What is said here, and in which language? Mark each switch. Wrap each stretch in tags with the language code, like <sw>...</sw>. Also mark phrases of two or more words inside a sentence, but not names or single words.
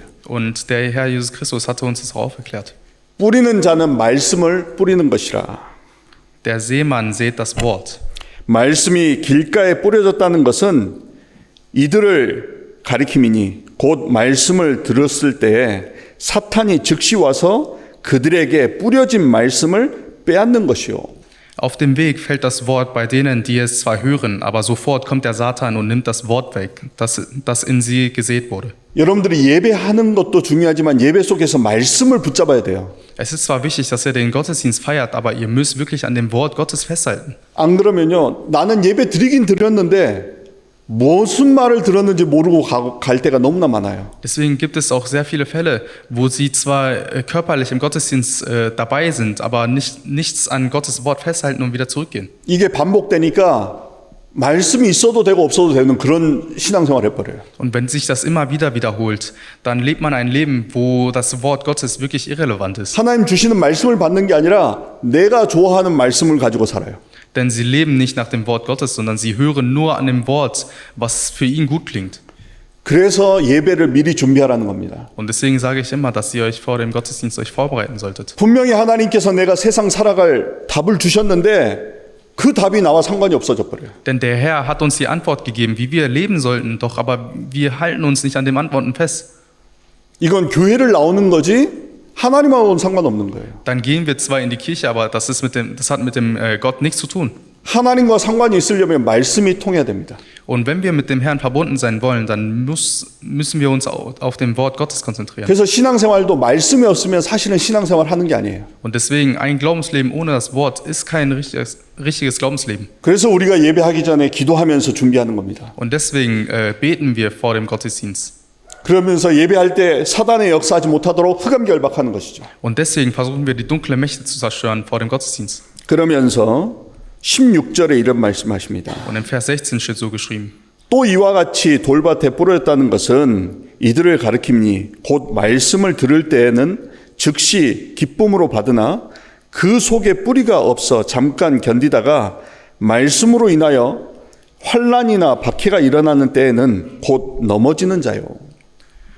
<de>Und der Herr Jesus Christus hatte uns das auch aufgeklärt.</de> <ko>뿌리는 자는 말씀을 뿌리는 것이라.</ko> <de>Der Seemann sät das Wort.</de> <ko>말씀이 길가에 뿌려졌다는 것은 이들을 가리킴이니 곧 말씀을 들었을 때에 사탄이 즉시 와서 그들에게 뿌려진 말씀을 빼앗는 것이요.</ko> <de>Auf dem Weg fällt das Wort bei denen, die es zwar hören, aber sofort kommt der Satan und nimmt das Wort weg, das in sie gesät wurde.</de> <ko>여러분들이 예배하는 것도 중요하지만 예배 속에서 말씀을 붙잡아야 돼요.</ko> <de>Es ist zwar wichtig, dass ihr den Gottesdienst feiert, aber ihr müsst wirklich an dem Wort Gottes festhalten.</de> <ko>안 그러면요, 나는 예배 드리긴 드렸는데 무슨 말을 들었는지 모르고 갈 때가 너무나 많아요.</ko> <de>Deswegen gibt es auch sehr viele Fälle, wo sie zwar körperlich im Gottesdienst dabei sind, aber nichts an Gottes Wort festhalten und wieder zurückgehen.</de> <ko>이게 반복되니까 말씀이 있어도 되고 없어도 되는 그런 신앙생활 해버려요.</ko> <de>Und wenn sich das immer wieder wiederholt, dann lebt man ein Leben, wo das Wort Gottes wirklich irrelevant ist.</de> <ko>하나님 주시는 말씀을 받는 게 아니라 내가 좋아하는 말씀을 가지고 살아요.</ko> <de>Denn sie leben nicht nach dem Wort Gottes, sondern sie hören nur an dem Wort, was für ihn gut klingt.</de> <ko>그래서 예배를 미리 준비하라는 겁니다.</ko> <de>Und deswegen sage ich immer, dass ihr euch vor dem Gottesdienst vorbereiten solltet.</de> <ko>분명히 하나님께서 내가 세상 살아갈 답을 주셨는데 그 답이 나와 상관이 없어져 버려요.</ko> <de>Denn der Herr hat uns die Antwort gegeben, wie wir leben sollten, doch aber wir halten uns nicht an den Antworten fest.</de> <ko>이건 교회를 나오는 거지 하나님하고는 상관없는 거예요.</ko> <de>Dann gehen wir zwar in die Kirche, aber das hat mit dem Gott nichts zu tun.</de> <ko>하나님과 상관이 있으려면 말씀이 통해야 됩니다.</ko> <de>Und wenn wir mit dem Herrn verbunden sein wollen, dann müssen wir uns auf dem Wort Gottes konzentrieren.</de> <ko>그래서 신앙생활도 말씀이 없으면 사실은 신앙생활 하는 게 아니에요.</ko> <de>Und deswegen, ein Glaubensleben ohne das Wort ist kein richtiges Glaubensleben.</de> <ko>그래서 우리가 예배하기 전에 기도하면서 준비하는 겁니다.</ko> <de>Und deswegen beten wir vor dem Gottesdienst.</de> <ko>그러면서 예배할 때 사단의 역사하지 못하도록 흑암결박하는 것이죠.</ko> <de>Und deswegen versuchen wir, die dunklen Mächte zu zerstören vor dem Gottesdienst.</de> <ko>그러면서 16절에 이런 말씀하십니다.</ko> <de>Und im Vers 16 steht so geschrieben.</de> <ko>또 이와 같이 돌밭에 뿌려졌다는 것은 이들을 가리킴니 곧 말씀을 들을 때에는 즉시 기쁨으로 받으나 그 속에 뿌리가 없어 잠깐 견디다가 말씀으로 인하여 환난이나 박해가 일어나는 때에는 곧 넘어지는 자요.</ko>